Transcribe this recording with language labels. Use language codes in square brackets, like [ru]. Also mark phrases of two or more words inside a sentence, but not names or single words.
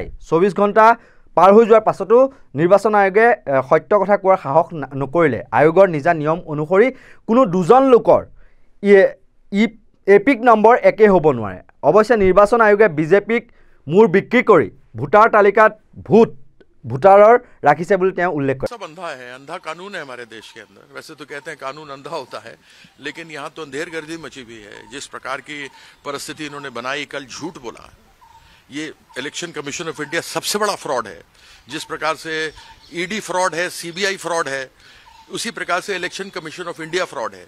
[as] 24 ঘণ্টা পাৰ হৈ যোৱাৰ পাছতো নিৰ্বাচন আয়োগে সত্য কথা কোৱাৰ সাহস নকৰিলে। আয়োগৰ নিজা নিয়ম অনুসৰি কোনো দুজন লোকৰ এপিক নম্বৰ একে হ'ব নোৱাৰে। অৱশ্যে নিৰ্বাচন আয়োগে বিজেপিক মূৰ বিক্ৰী কৰি ভোটাৰ তালিকাত ভোটাৰৰ ৰাখিছে বুলি তেওঁ উল্লেখ কৰে। [hi] सब अंधा है, अंधा कानून है हमारे देश के अंदर। वैसे तो कहते हैं कानून अंधा होता है, लेकिन यहाँ तो अंधेरगर्दी मची हुई है। जिस प्रकार की परिस्थिति इन्होंने बनाई, कल झूठ बोला, ये इलेक्शन कमीशन ऑफ इंडिया सबसे बड़ा फ्रॉड है। जिस प्रकार से ईडी फ्रॉड है, CBI फ्रॉड है, उसी प्रकार से इलेक्शन कमीशन ऑफ इंडिया फ्रॉड है।